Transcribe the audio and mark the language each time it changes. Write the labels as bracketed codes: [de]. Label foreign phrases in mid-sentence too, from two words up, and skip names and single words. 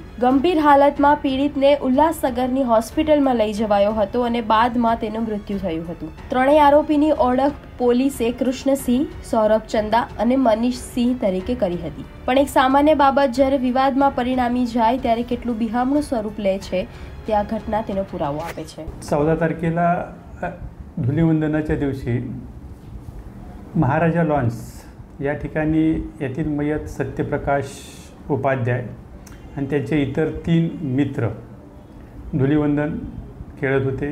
[gu] ગંભીર હાલતમાં પીડિતને ઉલ્લાસનગરની હોસ્પિટલમાં લઈ જવાયો હતો અને બાદમાં તેનું મૃત્યુ થયું હતું. ત્રણેય આરોપીની ઓળખ પોલીસે કૃષ્ણસિંહ, સૌરભ ચંદા અને મનીષસિંહ તરીકે કરી હતી. પણ એક સામાન્ય બાબત જ્યારે વિવાદમાં પરિણામી જાય ત્યારે કેટલું બિહામણું સ્વરૂપ લે છે તે આ ઘટના તેનો પુરાવો આપે છે. [mr] 14 तारखेला धुलिवंदनाच्या दिवशी महाराजा लॉन्स या ठिकाणी येथील मयत सत्यप्रकाश उपाध्याय आणि त्यांचे इतर 3 मित्र धुलिवंदन खेळत होते.